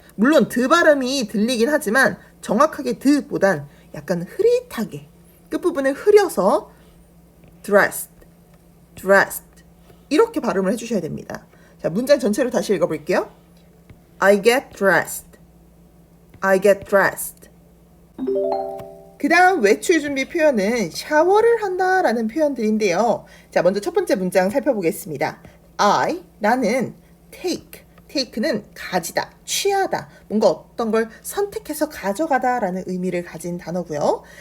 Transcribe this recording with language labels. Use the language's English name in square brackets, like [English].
[Korean] 물론 드 발음이 들리긴 하지만 정확하게 드보단 약간 흐릿하게 끝부분을 흐려서 dressed, dressed 이렇게 발음을 해주셔야 됩니다. 자, 문장 전체로 다시 읽어볼게요. [English] I get dressed, I get dressed. [Korean] 그 다음 외출 준비 표현은 샤워를 한다 라는 표현들인데요. 자, 먼저 첫 번째 문장 살펴보겠습니다. 나는 take는 가지다, 취하다, 뭔가 어떤 걸 선택해서 가져가다 라는 의미를 가진 단어고요.